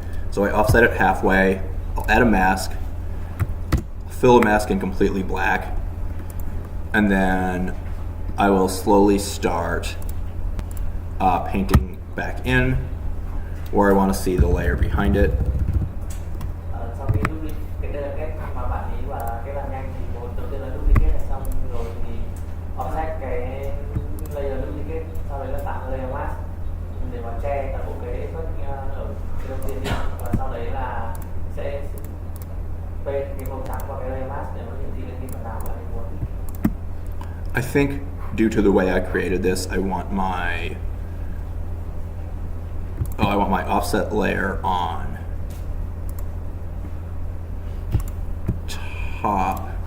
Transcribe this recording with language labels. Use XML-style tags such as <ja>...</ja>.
<en>So I offset it halfway, I'll add a mask, fill a mask in completely black, and then I will slowly start painting back in where I want to see the layer behind it.</en> <vi>Sau khi duplicate, cái đây là cách mà bạn ý và cái làm nhanh thì đầu tiên là duplicate này, xong rồi thì offset cái layer duplicate, sau đấy là tạo layer mask để mà che toàn bộ cái ở cái đầu tiên đi, và sau đấy là sẽ paint cái màu trắng vào cái layer mask để nó hiển thị lên cái phần nào bạn ấy muốn.</vi> <en>I think due to the way I created this, I want my offset layer on top.</en>